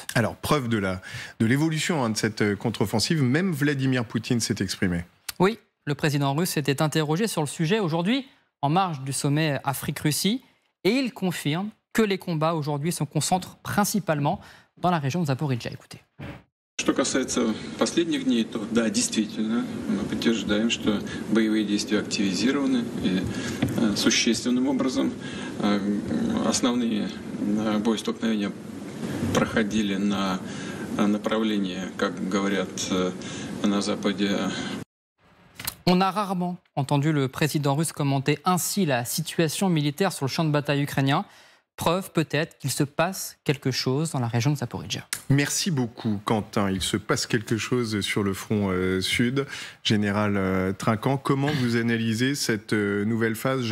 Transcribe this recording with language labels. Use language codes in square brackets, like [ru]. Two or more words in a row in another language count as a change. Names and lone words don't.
[fr] Alors, preuve de l'évolution de cette contre-offensive, même Vladimir Poutine s'est exprimé. Oui, le président russe s'était interrogé sur le sujet aujourd'hui, en marge du sommet Afrique-Russie, et il confirme que les combats aujourd'hui se concentrent principalement dans la région de Zaporijjia. Écoutez. [ru] Что касается последних дней, то да, действительно, мы подтверждаем, что боевые действия активизированы и существенным образом. Основные боестолкновения проходили на направлении, как говорят на Западе. [fr] On a rarement entendu le président russe commenter ainsi la situation militaire sur le champ de bataille ukrainien. Preuve peut-être qu'il se passe quelque chose dans la région de Zaporijjia. Merci beaucoup Quentin. Il se passe quelque chose sur le front sud. Général Trinquant, comment vous analysez cette nouvelle phase ?